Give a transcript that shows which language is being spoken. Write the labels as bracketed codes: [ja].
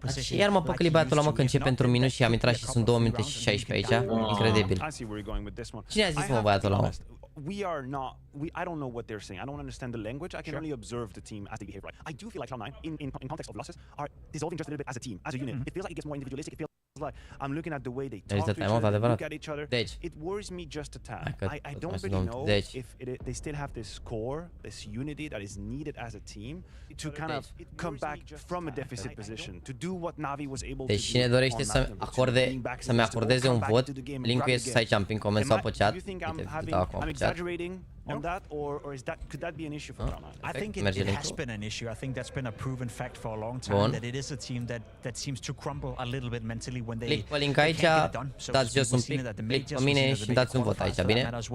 [ro] Iar mă păcăli băiatul ăla, mă, că începe într-un minut și am intrat și sunt 2 minute și 16 aici. Incredibil. Cine a zis, mă, băiatul ăla, mă? [en] we are not. I don't know what they're saying. I don't understand the language. I can only observe the team as they behave. Right. I do feel like Cloud9, in context of losses, are dissolving just a little bit as a team, as a unit. It feels like it gets more individualistic. It feels like I'm looking at the way they talk to each other, look at each other. It worries me just a tad. I don't really know if they still have this core, this unity that is needed as a team to kind of come back from a deficit position, to do what NaVi was able to do. [ro] Deci cine dorește să-mi acordeze un vot, linkul este sus aici în coment sau pe chat. [en] I'm exaggerating on that, or could that be an issue for Cloud9? I think it has been an issue. I think that's been a proven fact for a long time that it is a team that seems to crumble a little bit mentally when they [ro] click pe link aici, dați jos un pic, click pe mine și dați un vot aici, bine?